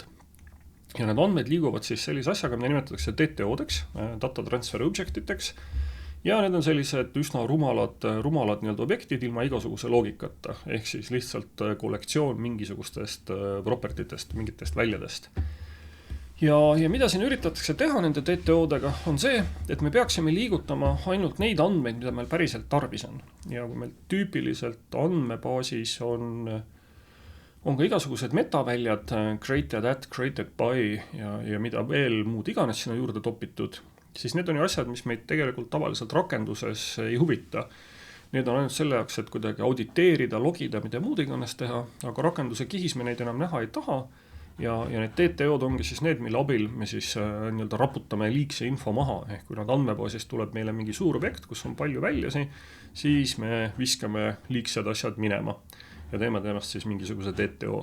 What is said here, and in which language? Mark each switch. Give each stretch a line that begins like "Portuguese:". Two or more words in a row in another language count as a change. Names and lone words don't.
Estonian: Ja need andmed liiguvad siis sellise asjaga, mida nimetatakse DTO-deks,
English: Data Transfer
Estonian: Objectiteks, ja need on sellised üsna rumalad nii-öelda objektid ilma igasuguse loogikata, ehk siis lihtsalt kollektsioon mingisugustest propertitest, mingitest väljadest. Ja mida siin üritatakse teha nende DTO-dega on see, et me peaksime liigutama ainult neid andmeid, mida meil päriselt tarvis on. Ja kui meil tüüpiliselt andmebaasis on ka igasugused metaväljad,
English: created at, created by
Estonian: ja mida veel muud iganes sinna juurde topitud, siis need on ju asjad, mis meid tegelikult tavaliselt rakenduses ei huvita. Need on ainult selle jaoks, et kuidagi auditeerida, logida, mida muud iganes teha, aga rakenduse kihis me neid enam näha ei taha. Ja need DTO-d ongi siis need, mille abil me siis nii-öelda raputame liigse info maha, ehk kui nad andmebaasist tuleb meile mingi suur objekt, kus on palju väljasi, siis me viskame liigsed asjad minema ja teeme temast siis mingisuguse DTO.